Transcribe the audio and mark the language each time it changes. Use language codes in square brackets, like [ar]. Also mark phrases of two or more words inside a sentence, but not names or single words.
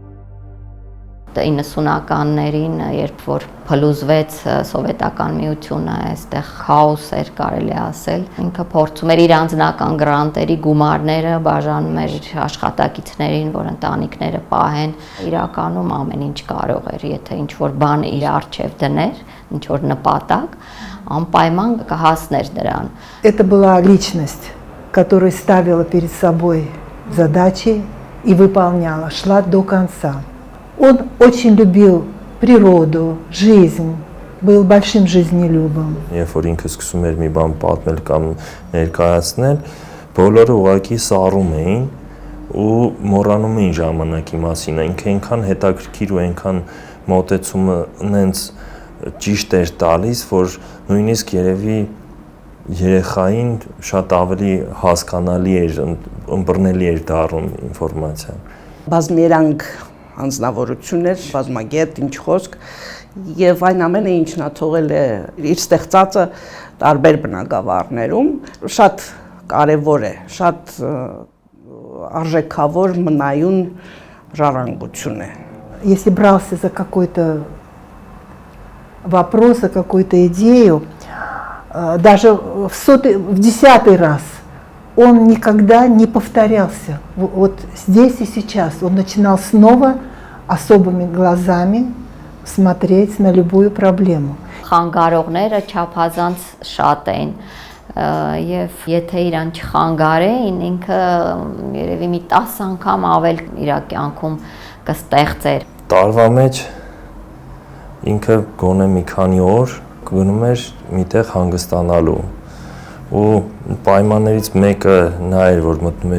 [hy] 90-ականներին, երբ որ փլուզվեց սովետական միությունը, այստեղ քաոս էր կարելի ասել, ինքը փորձում էր իր անձնական գրանտերի գումարները բաժանում էր աշխատակիցներին, որ ընտանիքները պահեն, իրականում ամեն ինչ կարող էր, եթե ինչ-որ բան իր առջև դներ, ինչ-որ նպատակ, անպայման կհասներ դրան։ [ru] Это была личность, которая ставила перед собой задачи и выполняла, шла до конца. Он очень любил природу, жизнь, был большим жизнелюбом. [hy] Երբ որ ինքը սկսում էր մի բան պատմել կամ ներկայացնել, բոլորը ուղղակի սառում էին ու մոռանում էին ժամանակի մասին։ Ինքը այնքան հետաքրքիր ու այնքան մոտեցումը նենց ճիշտ էր տալիս, որ նույնիսկ երևի երեխային շատ ավելի հասկանալի էր, ըմբռնելի էր դառնում ինֆորմացիան։ Բազմերանգ անձնավորություններ, բազմագետ, ինչ խոսք, եւ այն ամենը ինչն է թողել է իր ստեղծածը տարբեր բնագավառներում, շատ կարեւոր է, շատ արժեքավոր մնայուն ժառանգություն է։ [ru] Если брался за какой-то вопрос, за какую-то идею, даже в 10-й раз он никогда не повторялся. Вот здесь и сейчас он начинал снова особыми глазами смотреть на любую проблему. [hy] Խանգարողները չափազանց շատ էին եւ եթե իրան չխանգարեին, ինքը երևի մի 10 անգամ ավել իր կյանքում կստեղծեր։ Տարվա մեջ ինքը գոնե մի քանի օր գնում էր միտեղ հանգստանալու ու պայմաններից մեկը նա էր, որ մտնում